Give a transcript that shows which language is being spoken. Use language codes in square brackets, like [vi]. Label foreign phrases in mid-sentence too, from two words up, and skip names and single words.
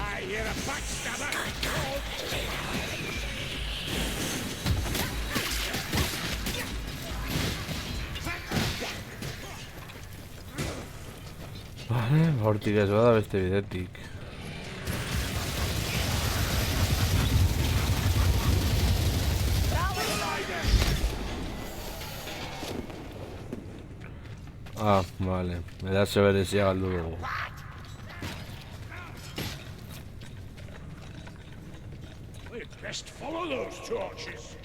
[en] You're a backstabber. [eu] Vale, hortik ez bada beste bidetik. Ah, vale. Eraso berezia galdu dugu. [en] We'd best follow those torches.